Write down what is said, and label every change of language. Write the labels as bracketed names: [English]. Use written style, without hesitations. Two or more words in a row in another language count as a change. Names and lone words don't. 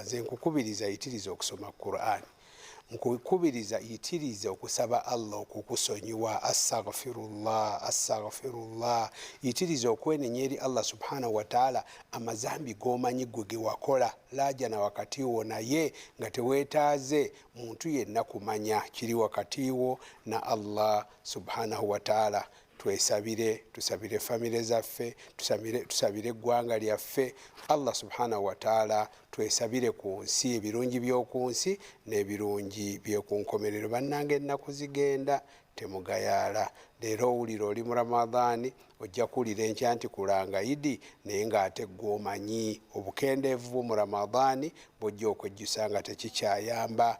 [Ganda] Nze nkukubiriza yitiriza okusoma Qur'an, nkukubiriza yitiriza okusaba Allah okukusonyiwa, [Arabic] أستغفر الله أستغفر الله. [Ganda] Yitiriza okwenenya eri Allah [Arabic] سبحانه وتعالى [Ganda] amazambi g'omanyi gwe ge wakola laja na wakati wo, naye nga teweetaaze muntu yenna kumanya kiri wakati wo na Allah [Arabic] سبحانه وتعالى. [Ganda] Tusabire famire zaffe, tusabire eggwanga lyaffe. Allah [Arabic] سبحانه وتعالى [Ganda] twesabire ku nsi, ebirungi by'oku nsi n'ebirungi by'oku nkomerero. Bannange ennaku zigenda temugayaala. Leero owulira oli mu Ramadani, ojja kuwulira enkya nti kulanga Idi, naye ng'ate gw'omanyi obukendeevu mu Ramadani bw'ojja okwejjusa nga tekikyayamba.